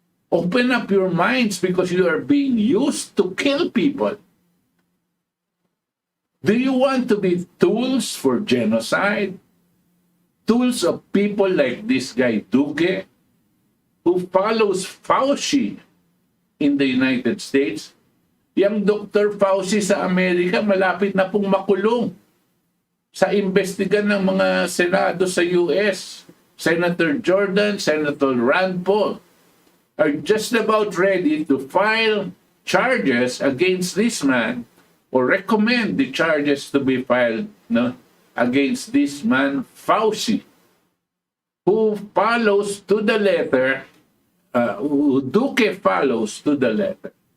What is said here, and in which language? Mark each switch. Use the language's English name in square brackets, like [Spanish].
[English] Open up your minds because you are being used to kill people. Do you want to be tools for genocide? Tools of people like this guy Duque, who follows Fauci in the United States? [Filipino] Yang Dr. Fauci sa Amerika malapit na pong makulong sa imbestigan ng mga senado sa US. [English] Senator Jordan, Senator Rand Paul are just about ready to file charges against this man or recommend the charges to be filed, no, against this man Fauci, who follows to the letter, who Duque follows to the letter.